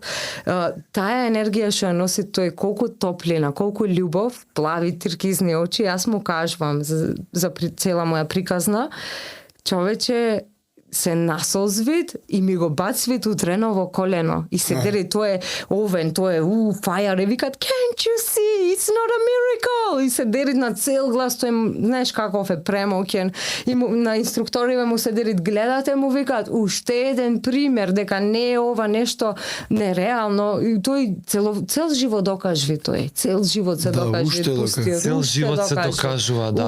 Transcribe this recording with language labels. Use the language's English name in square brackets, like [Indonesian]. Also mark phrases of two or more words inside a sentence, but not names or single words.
[Macedonian] Таа енергија што ја носи тој, колку топлина, колку љубов, плави туркизни очи, јас му кажувам за цела моја приказна, човече се насолзвит и ми го бацвит утрено во колено. И се дери, тоа е овен, тоа е fire. И викат, [English] can't you see? It's not a miracle. [Macedonian] И се дери на цел глас, тоа е, знаеш каков е премоќен. И на инструкториве му се дери, гледате, му викат, уште еден пример, дека не е ова нешто нереално. И тој цел живот докажви тој. Цел живот се докажви. Цел живот се докажува, да.